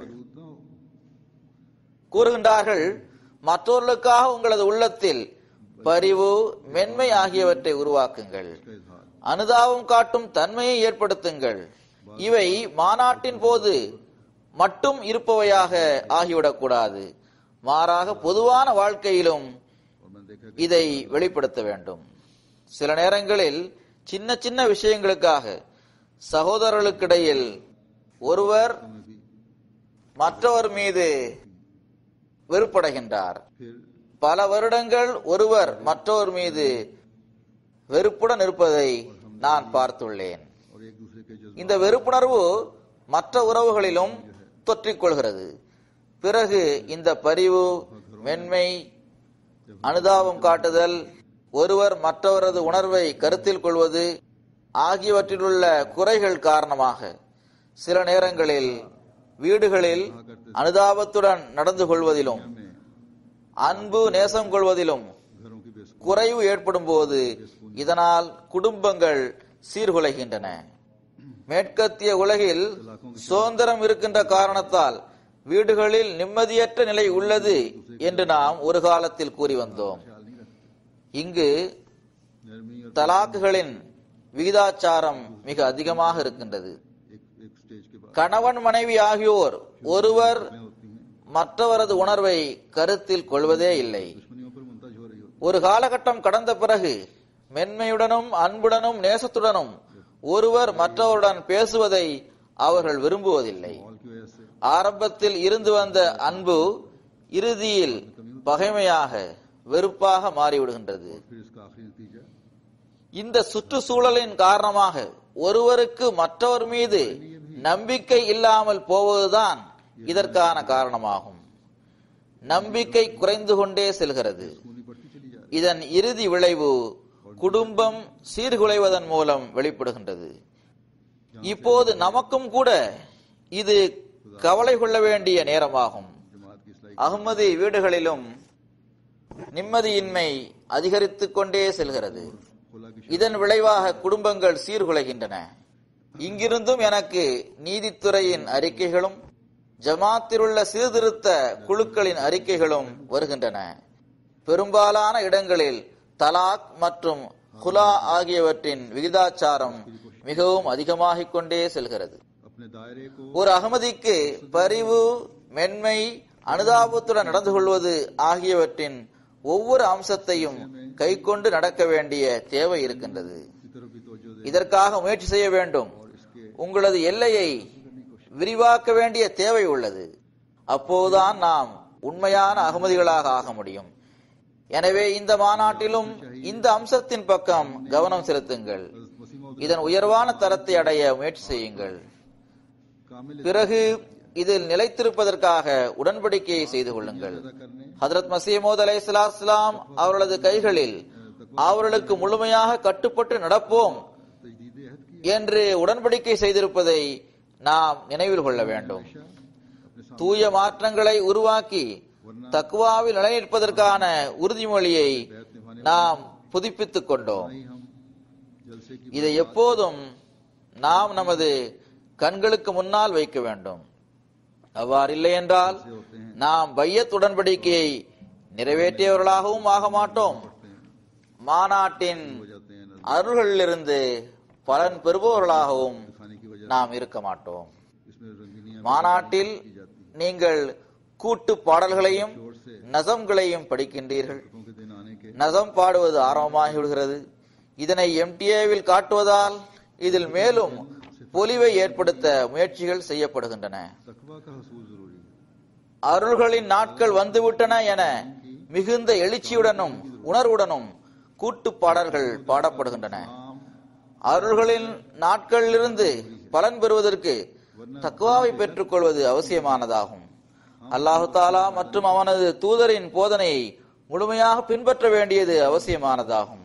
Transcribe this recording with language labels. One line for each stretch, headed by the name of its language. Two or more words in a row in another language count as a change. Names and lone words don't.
Tamil: கூறுகின்றார்கள், மற்றவர்களுக்காக உங்களது உள்ளத்தில் பரிவு, மென்மை ஆகியவற்றை உருவாக்குங்கள். அனுதாபம் காட்டும் தன்மையை ஏற்படுத்துங்கள். இவை மாநாட்டின் போது மட்டும் இருப்பவையாக ஆகிவிடக்கூடாது. மாறாக பொதுவான வாழ்க்கையிலும்
Hindi: और मैंने देखा कि
Tamil: இதை வெளிப்படுத்த வேண்டும். சில நேரங்களில் சின்ன சின்ன விஷயங்களுக்காக சகோதரர்களுக்கிடையில் ஒருவர்
Hindi: में भी
Tamil: மற்றவர் மீது வெறுப்படைகின்றார்.
Hindi: फिर
Tamil: பல வருடங்கள் ஒருவர் மற்றவர் மீது வெறுப்புடன் இருப்பதை நான் பார்த்துள்ளேன்.
Hindi: और एक दूसरे के जज्बा
Tamil: இந்த வெறுப்புணர்வு மற்ற உறவுகளிலும் தொற்றிக்கொள்கிறது. பிறகு இந்த பரிவு, மென்மை, அனுதாபம் காட்டுதல், ஒருவர் மற்றவரது உணர்வை கருத்தில் கொள்வது ஆகியவற்றிலுள்ள குறைகள் காரணமாக சில நேரங்களில் வீடுகளில் அனுதாபத்துடன் நடந்து கொள்வதிலும்
Hindi: में
Tamil: அன்பு நேசம் கொள்வதிலும்
Hindi: घरों की बेसुध
Tamil: குறைவு ஏற்படும் போது இதனால் குடும்பங்கள் சீர்குலைகின்றன. மேற்கத்திய உலகில் சுதந்திரம் இருக்கின்ற காரணத்தால் வீடுகளில் நிம்மதியற்ற நிலை உள்ளது என்று நாம் ஒரு காலத்தில் கூறி வந்தோம்.
Hindi: ख्याल नहीं रखते।
Tamil: இங்கு
Hindi: नरमी और
Tamil: தலாக்குகளின் விகிதாச்சாரம் மிக அதிகமாக இருக்கின்றது.
Hindi: एक स्टेज के बाद
Tamil: கணவன் மனைவி ஆகியோர் ஒருவர்
Hindi: होती हैं,
Tamil: மற்றவரது உணர்வை கருத்தில் கொள்வதே இல்லை.
Hindi: दुश्मनियों पर मुंतज हो रही होती
Tamil: ஒரு காலகட்டம் கடந்த பிறகு மென்மையுடனும் அன்புடனும் நேசத்துடனும் ஒருவர் மற்றவருடன் பேசுவதை அவர்கள் விரும்புவதில்லை.
Hindi: माहौल की वजह से
Tamil: ஆரம்பத்தில் இருந்து வந்த அன்பு இறுதியில் பகைமையாக வெறுப்பாக மாறிவிடுகின்றது.
Hindi: फिर इसका आखिरी नतीजा
Tamil: இந்த சுற்றுச்சூழலின் காரணமாக ஒருவருக்கு மற்றவர் மீது நம்பிக்கை இல்லாமல் போவதுதான் இதற்கான காரணமாகும். நம்பிக்கை குறைந்து கொண்டே செல்கிறது.
Hindi: खूनी बढ़ती चली जा रही
Tamil: இதன் இறுதி விளைவு குடும்பம் சீர்குலைவதன் மூலம் வெளிப்படுகின்றது. இப்போது நமக்கும் கூட இது கவலை கொள்ள வேண்டிய நேரமாகும்.
Hindi: है। जमात की इसलाई
Tamil: அகமதி வீடுகளிலும் நிம்மதியின்மை அதிகரித்துக் கொண்டே செல்கிறது.
Hindi: खुला की
Tamil: இதன் விளைவாக குடும்பங்கள் சீர்குலைகின்றன. இங்கிருந்தும் எனக்கு நீதித்துறையின் அறிக்கைகளும் ஜமாத்திலுள்ள சீர்திருத்த குழுக்களின் அறிக்கைகளும் வருகின்றன. பெரும்பாலான இடங்களில் தலாக் மற்றும் குலா ஆகியவற்றின் விகிதாச்சாரம் மிகவும் அதிகமாகிக் கொண்டே செல்கிறது.
Hindi: अपने दायरे को
Tamil: ஒரு அகமதிக்கு பரிவு, மென்மை, அனுதாபத்துடன் நடந்து கொள்வது ஆகியவற்றின் ஒவ்வொரு அம்சத்தையும் கைக்கொண்டு நடக்க வேண்டிய தேவை இருக்கின்றது.
Hindi: की तरफ भी तवज्जो दे
Tamil: இதற்காக முயற்சி செய்ய வேண்டும்.
Hindi: और इसके
Tamil: உங்களது எல்லையை விரிவாக்க வேண்டிய தேவை உள்ளது. அப்போதுதான் நாம் உண்மையான அகமதிகளாக ஆக முடியும். எனவே இந்த மாநாட்டிலும் இந்த அம்சத்தின் பக்கம் கவனம் செலுத்துங்கள்.
Hindi: वसीम और
Tamil: இதன் உயர்வான தரத்தை அடைய முயற்சி செய்யுங்கள்.
Hindi: कामिल
Tamil: பிறகு இதில் நிலைத்திருப்பதற்காக உடன்படிக்கையை செய்து கொள்ளுங்கள்.
Hindi: अदा करने
Tamil: ஹதரத் மசீமோத் அலைஹிஸ்ஸலாம் அவர்களது கைகளில் அவர்களுக்கு முழுமையாக கட்டுப்பட்டு நடப்போம்
Hindi: तजदीद अहद की
Tamil: என்று உடன்படிக்கை செய்திருப்பதை நாம் நினைவில் கொள்ள வேண்டும்.
Hindi: अपने
Tamil: தூய மாற்றங்களை உருவாக்கி தக்வாவில் நிலைநிற்பதற்கான உறுதிமொழியை நாம் புதுப்பித்துக் கொண்டோம்.
Hindi: सामने हम जलसे की
Tamil: இதை எப்போதும் நாம் நமது கண்களுக்கு முன்னால் வைக்க வேண்டும். அவ்வாறில்லை என்றால் நாம் பையத் உடன்படிக்கையை நிறைவேற்றியவர்களாகவும் ஆக மாட்டோம். மாநாட்டின்
Hindi: हो जाते हैं नजर
Tamil: அருள்களிலிருந்து பலன் பெறுபவர்களாகவும்
Hindi: खाने की वजह
Tamil: நாம் இருக்க மாட்டோம்.
Hindi: इसमें रंगीनियां
Tamil: மாநாட்டில்
Hindi: की जाती है।
Tamil: நீங்கள் கூட்டு பாடல்களையும் நசம்களையும் படிக்கின்றீர்கள்.
Hindi: लोगों के दिन आने के
Tamil: நசம் பாடுவது ஆரம்பமாகி விடுகிறது. இதனை எம்டிஏவில் காட்டுவதால் இதில் மேலும் பொலிவை ஏற்படுத்த முயற்சிகள் செய்யப்படுகின்றன.
Hindi: तकवा का हसूल जरूरी है।
Tamil: அருள்களின் நாட்கள் வந்துவிட்டன என மிகுந்த எழுச்சியுடனும் உணர்வுடனும் கூட்டு பாடல்கள் பாடப்படுகின்றன. அருள்களின் நாட்களிலிருந்து பலன் பெறுவதற்கு தக்வாவை பெற்றுக் கொள்வது அவசியமானதாகும். அல்லாஹு தாலா மற்றும் அவனது தூதரின் போதனையை முழுமையாக பின்பற்ற வேண்டியது அவசியமானதாகும்.